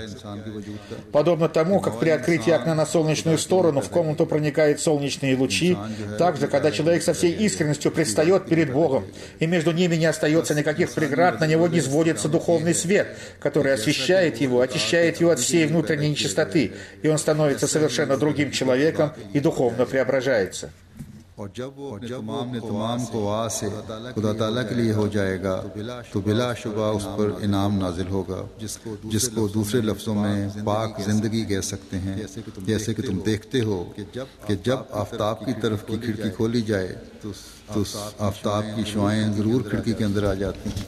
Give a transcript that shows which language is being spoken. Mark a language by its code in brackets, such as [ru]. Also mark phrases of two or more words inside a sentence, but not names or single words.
[ru] Подобно тому, как при открытии окна на солнечную сторону в комнату проникают солнечные лучи, также, когда человек со всей искренностью предстает перед Богом, и между ними не остается никаких преград, на него низводится духовный свет, который освещает его, очищает его от всей внутренней нечистоты, и он становится совершенно другим человеком и духовно преображается. [ur] اور جب وہ تمام قویٰ سے خدا تعالیٰ کے لیے ہو جائے گا تو بلاشبہ اس پر انعام نازل ہوگا جس کو دوسرے لفظوں میں پاک زندگی کہہ سکتے ہیں. جیسے کہ تم دیکھتے ہو کہ جب آفتاب کی طرف کی کھڑکی کھولی جائے تو آفتاب کی شعاعیں ضرور کھڑکی کے اندر آ جاتی ہیں.